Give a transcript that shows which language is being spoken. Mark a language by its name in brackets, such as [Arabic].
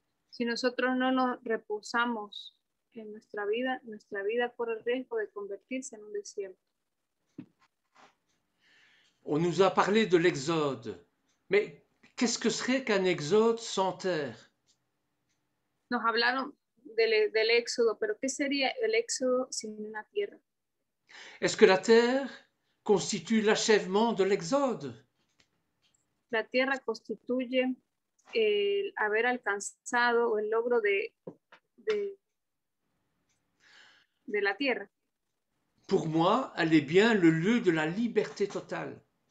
[Spanish] Si nosotros no nos reposamos en nuestra vida corre el riesgo de convertirse en un desierto. [French] On nous a parlé de l'exode, mais qu'est-ce que serait qu'un exode sans terre? [Spanish] Nos hablaron del éxodo, pero ¿qué sería el éxodo sin una tierra? [French] Est-ce que la terre constitue l'achèvement de l'exode? [Spanish] La tierra constituye el haber alcanzado o el logro de la tierra. [French] Pour moi, elle est bien le lieu de la liberté totale.